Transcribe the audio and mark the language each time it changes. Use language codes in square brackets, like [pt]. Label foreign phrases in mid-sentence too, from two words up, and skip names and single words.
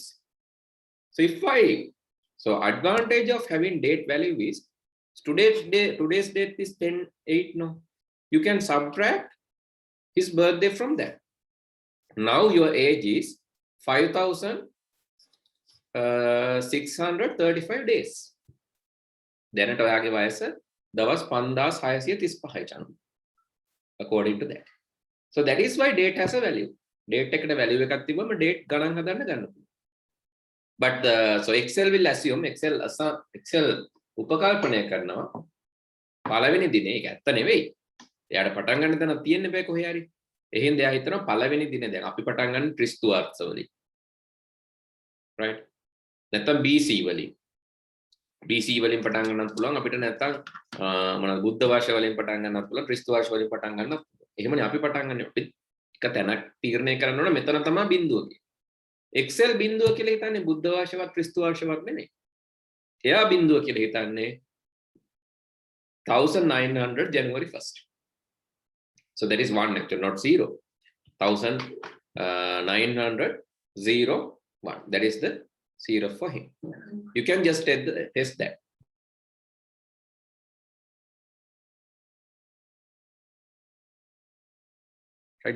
[en] So so advantage of having date value is today's date is 10/8. No, you can subtract his birthday from that. Now your age is 5,635 days. [si] දැනට ඔයාගේ වයස දවස් 5635යි චනු. [en] According to that. So that is why date has a value. [si] Date එකට value එකක් තිබුවම date ගණන් හදන්න ගන්න පුළුවන්. [en] But so Excel will assume [si] Excel උපකල්පනය කරනවා පළවෙනි දිනේ ඒක ඇත්ත නෙවෙයි. එයාට පටන් ගන්න තැන තියෙන්න බෑ කොහේ හරි. එහෙනම් එයා හිතනවා පළවෙනි දිනේ දැන් අපි පටන් ගන්න ක්‍රිස්තු වර්ෂවලින්. Right? නැත්නම් BC වලින්. BC වලින් පටන් ගන්නත් පුළුවන් අපිට නැත්නම් මොනවාද බුද්ධ වර්ෂ වලින් පටන් ගන්නත් පුළුවන් ක්‍රිස්තු වර්ෂ වලින් පටන් ගන්නත් පුළුවන්. එහෙමනේ අපි පටන් ගන්න අපි එක තැනක් තීරණය කරන්න ඕන මෙතන තමයි බිඳුව කියන්නේ. Excel බිඳුව කියලා හිතන්නේ බුද්ධ වර්ෂවත් ක්‍රිස්තු වර්ෂවත් නෙමෙයි. එයා බිඳුව කියලා හිතන්නේ 1900 January 1st. [en] So that is 1 actually, not 0. 1901. That is the 0 for him. You can just test that. Right?